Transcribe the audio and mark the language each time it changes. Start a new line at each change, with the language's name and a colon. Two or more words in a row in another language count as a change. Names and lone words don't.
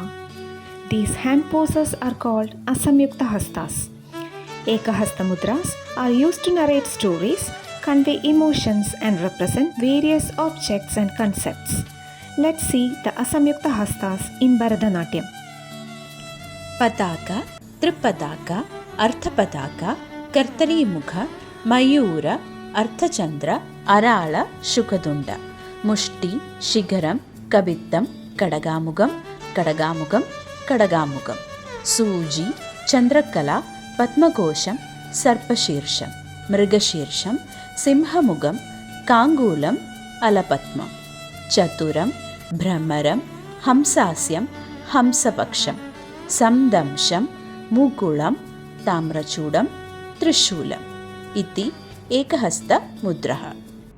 English: These hand poses are called Asamyukta Hastas. Ekahasta Mudras are used to narrate stories, convey emotions, and represent various objects and concepts. Let's see the Asamyukta Hastas in Bharatanatyam.
Sanskrit: ಪತಾಕ, ತ್ರಿಪತಾಕ, ಅರ್ಥಪತಾಕ, ಕರ್ತರಿಮುಖ, ಮಯೂರ, ಅರ್ಥಚಂದ್ರ, ಅರಾಳ, ಶುಕದುಂಡ, ಮುಷ್ಟಿ, ಶಿಖರಂ, ಕವಿತ್ತಂ, ಕಡಗಾಮುಗಂ, ಕಡಗಾಮುಗಂ, ಕಡಗಾಮುಗಂ, ಸೂಜಿ, ಚಂದ್ರಕಲಾ, ಪದ್ಮಕೋಶಂ, ಸರ್ಪಶೀರ್ಷಂ, ಮೃಗಶೀರ್ಷಂ, ಸಿಂಹಮುಗಂ, ಕಾಂಗೂಲಂ, ಅಲಪದ್ಮಂ, ಚತುರಂ, ಭ್ರಮರಂ, ಹಂಸಾಸ್ಯಂ, ಹಂಸಪಕ್ಷಂ, ಸಂದಂಶಂ, ಮುಕುಳಂ, ತಾಮ್ರಚೂಡಂ, ತ್ರಿಶೂಲಂ ಇತಿ ಏಕಹಸ್ತ ಮುದ್ರಃ.